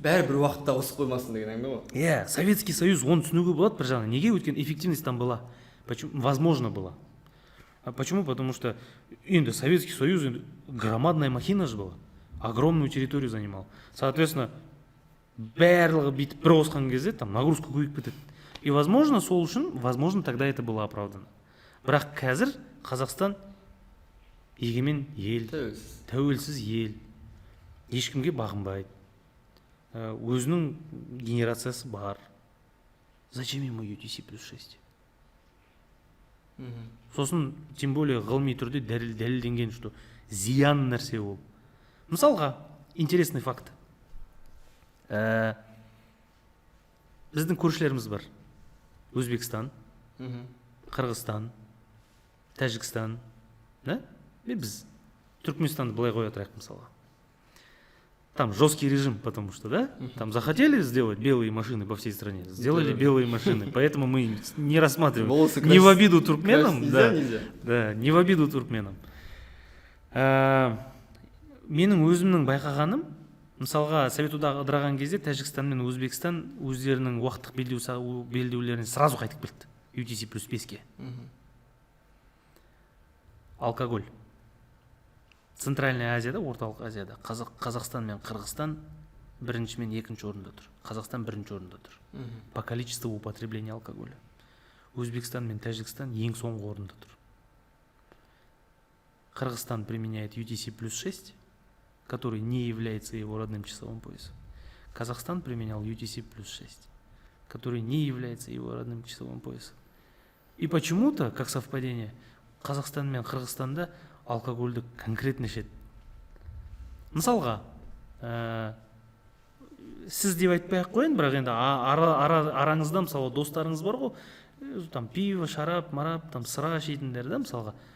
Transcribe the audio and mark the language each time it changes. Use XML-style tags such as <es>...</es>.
<kk>Бәрі бір уақытта қосып қоймасын деген әңгіме ғой. Иә, Советский Союз, оны түсінуге болады бір жағынан. Неге? Өйткені</kk> <ru>эффективность там была. Возможно была. А почему? Потому что Советский Союз громадная махина же была. Огромную территорию занимал. Соответственно,</ru> <kk>барлығы бүйтіп бір қосқан кезде</kk> <ru>там нагрузка</ru> <kk>көбейіп кетеді.</kk> <ru>И возможно,</ru> <kk>сол үшін,</kk> <ru>возможно, тогда это было оправдано.</ru> <kk>Бірақ қазір Қазақстан егемен ел, тәуелсіз ел, ешкімге бағынбайды. Өзінің генерациясы бар.</kk> <ru>Зачем ему UTC+6?</ru> <kk>Сосын,</kk> <ru>тем более,</ru> <kk>ғылыми түрде дәлелденген, что зиян нәрсе ол. Мысалға,</kk> <ru>интересный факт.</ru> <kk>Біздің көршілеріміз бар. Өзбекстан, Қырғызстан, Тәжікстан, да? И біз Түркменстанды былай қоя тұрайық мысалға.</kk> <ru>Там жесткий режим, потому что, да? Там захотели сделать белые машины по всей стране, сделали белые машины, поэтому мы не рассматриваем. Не в обиду туркменам, да, не в обиду туркменам.</ru> <kk>Менің өзімнің байқағаным, мысалға Совет одағы ыдыраған кезде Тәжікстан мен Өзбекстан өздерінің уақыттық белдеулеріне</kk> <ru>сразу</ru> <kk>қайтып келді. UTC+5-ке. Алкоголь. Центральная Азияда, орталық Азияда Қазақстан мен Қырғызстан бірінші мен екінші орында тұр. Қазақстан бірінші орында тұр.</kk> <ru>По количеству употребления алкоголя.</ru> <kk>Өзбекстан мен Тәжікстан ең соңғы орында тұр.</kk> <ru>Қырғызстан применяет UTC+6, который не является его родным часовым поясом. Казахстан применял UTC+6, который не является его родным часовым поясом. И почему-то, как совпадение,</ru> <kk>Қазақстан мен Қырғызстанда алкогольді конкретно ішеді. Мысалға, сіз деп айтпай-ақ қойын, бірақ енді араңызда мысалы достарыңыз бар ғой,</kk> <ru>там пиво,</ru> <kk>шарап, марап, там сыра ішетіндер да мысалға.</kk>